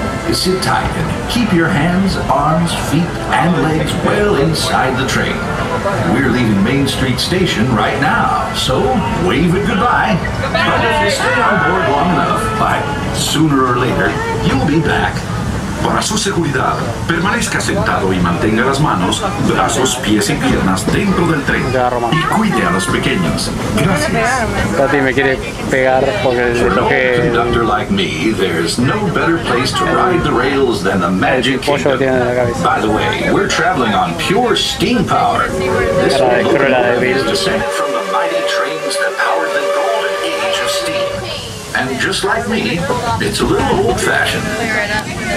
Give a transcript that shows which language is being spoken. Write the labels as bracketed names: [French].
[English] Sit tight and keep your hands, arms, feet, and legs well inside the train. We're leaving Main Street Station right now, so wave it goodbye. But if you stay on board long enough, sooner or later, you'll be back. [Spanish] Para su seguridad, permanezca sentado y mantenga las manos, brazos, pies y piernas dentro del tren. Y cuide a los pequeños. Gracias. Tati me quiere pegar porque le toqué. [English] For an old conductor like me, there's no better place to ride the rails than the Magic Kingdom. By the way, we're traveling on pure steam power. This locomotive is descended from the mighty trains that powered the golden age of steam. And just like me, it's a little old-fashioned.